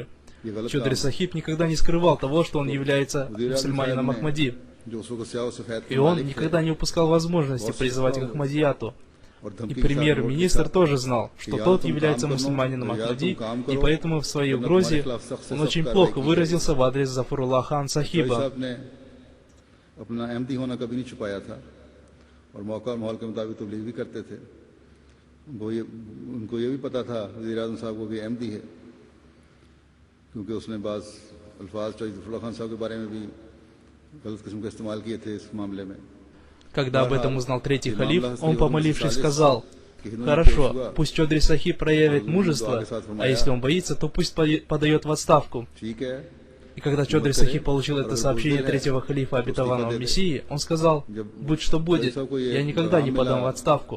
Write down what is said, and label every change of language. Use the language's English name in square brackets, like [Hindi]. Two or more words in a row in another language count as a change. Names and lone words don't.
[Russian] Чодри Сахиб никогда не скрывал того, что он является мусульманином Ахмади, и он никогда не упускал возможности призывать к Ахмадияту. И премьер-министр тоже знал, что тот является мусульманином Ахмади, и поэтому в своей угрозе он очень плохо выразился в адрес Зафарулла хан Сахиба. [Urdu] اور موقع اور ماحول کے مطابق تبلیغ بھی کرتے تھے. ان کو یہ بھی پتا تھا وزیرِ اعظم صاحب کو بھی احمدی ہے، کیونکہ اس نے بعض الفاظ چوہدری خان صاحب کے بارے میں بھی غلط قسم کے استعمال کیے تھے اس معاملے میں. [Russian] Когда об этом узнал третий халиф, он, помолившись, сказал: «Хорошо, пусть Чодри Сахиб проявит мужество, а если он боится, то пусть подает в отставку». И когда Чодри Сахиб получил это сообщение третьего халифа обетованного Мессии, он сказал: «Будь что будет, я никогда не подам в отставку».